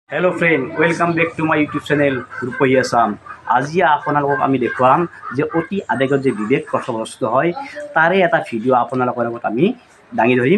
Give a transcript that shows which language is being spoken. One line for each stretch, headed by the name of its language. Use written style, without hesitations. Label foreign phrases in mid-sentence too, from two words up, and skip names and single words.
English: hello friend welcome back to my YouTube channel रूपही आसाम।
Assamese: আজি আপোনালোকক আমি দেখুৱাম যে অতি আৱেগত যে বিবেক কথগ্ৰস্ত হয় তাৰে এটা ভিডিঅ' আপোনালোকৰ লগত আমি দাঙি ধৰিম।